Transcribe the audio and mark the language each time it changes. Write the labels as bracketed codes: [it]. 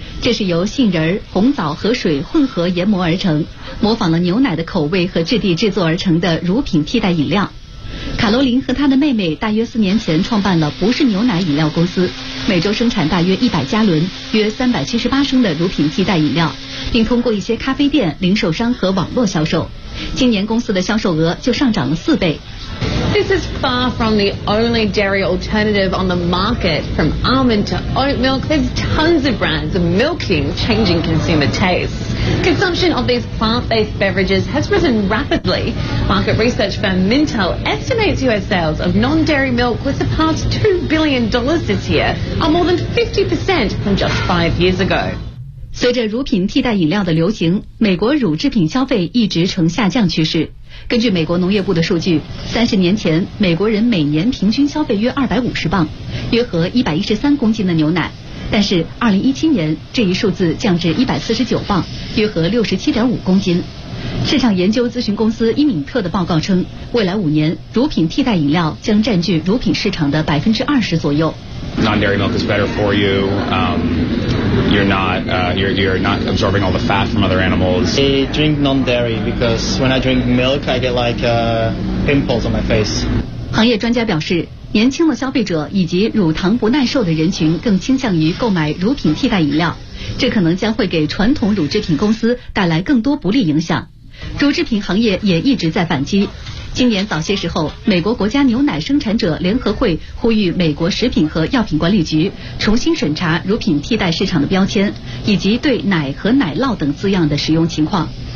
[zh] 这是由杏仁、红枣和水混合研磨而成，模仿了牛奶的口味和质地制作而成的乳品替代饮料。卡罗琳和她的妹妹大约4年前创办了不是牛奶饮料公司，每周生产大约100加仑，约378升的乳品替代饮料，并通过一些咖啡店、零售商和网络销售。今年公司的销售额就上涨了4倍。 [en] This is far from the only dairy alternative on the market. From almond to oat milk, there's tons of brands milking changing consumer tastes. Consumption of these plant-based beverages has risen rapidly. Market research firm Mintel estimates US sales of non-dairy milk will surpass $2 billion this year, up more than 50% from just 5 years ago. [zh] 随着乳品替代饮料的流行，美国乳制品消费一直呈下降趋势。根据美国农业部的数据，30年前美国人每年平均消费约250磅，约合113公斤的牛奶，但是2017年这一数字降至149磅，约合67.5公斤。市场研究咨询公司伊敏特的报告称，未来5年乳品替代饮料将占据乳品市场的20%左右。 [en] Non-dairy milk is better for you. You're not absorbing all the fat from other animals. I drink non-dairy because when I drink milk, I get like pimples on my face. [zh] 行业专家表示，年轻的消费者以及乳糖不耐受的人群更倾向于购买乳品替代饮料，这可能将会给传统乳制品公司带来更多不利影响。乳制品行业也一直在反击。今年早些时候，美国国家牛奶生产者联合会呼吁美国食品和药品管理局重新审查乳品替代市场的标签，以及对奶和奶酪等字样的使用情况。